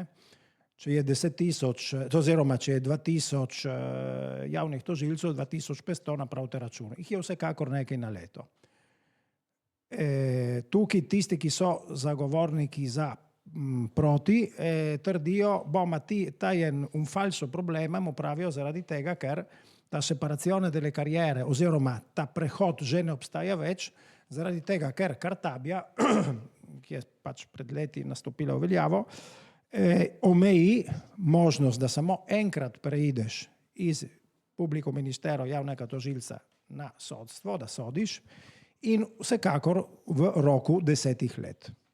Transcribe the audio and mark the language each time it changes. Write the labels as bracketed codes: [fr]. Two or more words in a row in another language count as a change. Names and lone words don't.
[sl] Če je 10.000, oziroma če je 2.000 javnih tožilcev, 2.500 napravite račun. Jih je vsekakor nekaj na leto. Tukaj tisti, ki so zagovorniki za proti, trdijo, ta je [it] un falso problema, [sl] mu pravijo zaradi tega, ker ta [it] separazione delle carriere [sl] oziroma ta prehod že ne obstaja več, zaradi tega, ker Cartabia, ki je pač pred leti nastopila v veljavo, omeji možnost, da samo enkrat preideš iz [it] publiko ministero [sl] javnega tožilca na sodstvo, da sodiš, in vsekakor v roku 10 let.